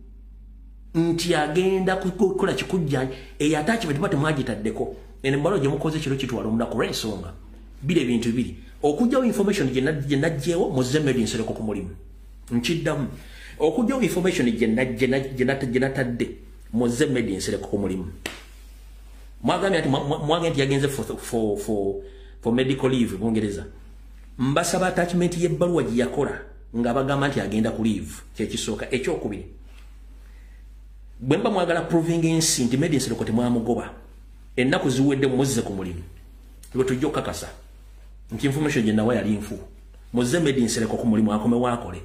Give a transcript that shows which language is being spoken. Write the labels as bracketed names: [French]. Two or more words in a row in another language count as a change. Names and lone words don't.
[Ganda] nti agenda kukola kikujjanja attachment bate mwagitaddeko ene mbalo gye mukoze kiro kitwala omunaku olw'ensonga bire bintu bibiri okujjawo information gye najjewo muze Media Nsereko ku mulimu nkiddamu okujjawo information gye natadde muze Media Nsereko ku mulimu mwagambye ati mwagenzi yagenze [English] for medical leave [Ganda] Bungereza mbasaba attachment y'ebbaluwa gye yakola nga bagamba nti agenda ku leave kyekisooka ekyokubiri bwemba mwagala proving ensi nti Media Nsereko temwamugoba ennaku ziwedde muzze ku mulimu lwe tujja okukakasa nti information gye nawa yali nfu muzze Media Nsereko ku mulimu akome waakole